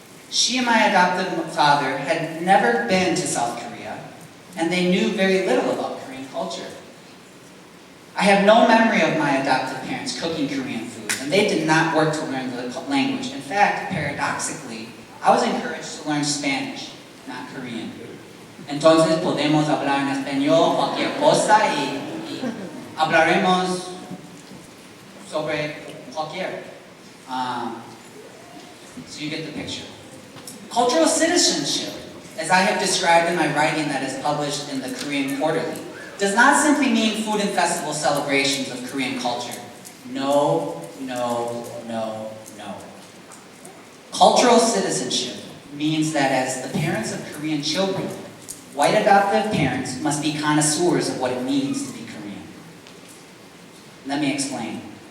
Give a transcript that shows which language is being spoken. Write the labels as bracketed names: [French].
[English] She and my adoptive father had never been to South Korea, and they knew very little about Korean culture. I have no memory of my adoptive parents cooking Korean food, and they did not work to learn the language. In fact, paradoxically, I was encouraged to learn Spanish, not Korean. [Spanish] Entonces podemos hablar en español cualquier cosa y hablaremos sobre cualquier. [English] So you get the picture. Cultural citizenship, as I have described in my writing that is published in the Korean Quarterly, does not simply mean food and festival celebrations of Korean culture. No, no, no, no. Cultural citizenship means that as the parents of Korean children, white adoptive parents must be connoisseurs of what it means to be Korean. Let me explain.